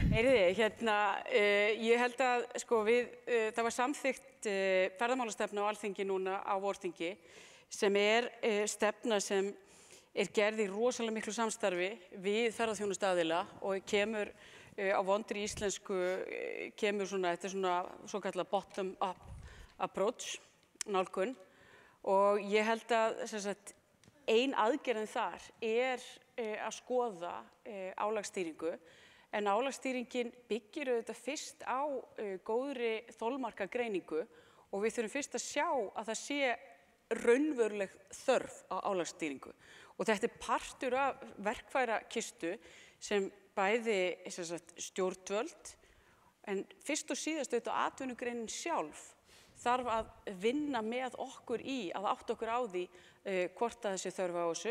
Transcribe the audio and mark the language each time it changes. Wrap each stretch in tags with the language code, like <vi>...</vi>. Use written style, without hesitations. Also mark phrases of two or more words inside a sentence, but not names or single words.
<is>Ég held að það var samþykkt ferðamálastefna á Alþingi núna á vorþingi sem stefna sem gerð í rosalega miklu samstarfi við ferðaþjónustuaðila og kemur á vondri íslensku, þetta svona svokallað</is> <en>bottom-up approach,</en> <is>nálgun og ég held að ein aðgerðin þar að skoða álagsstýringu en álagsstýringin byggir auðvitað fyrst á góðri þolmarkagreiningu og við þurfum fyrst að sjá að það sé raunveruleg þörf á álagsstýringu og þetta partur af verkfærakistu sem bæði stjórnvöld en fyrst og síðast auðvitað atvinnugreinin sjálf þarf að vinna með okkur í að átta okkur á því hvort að þessi þörf á þessu.</is>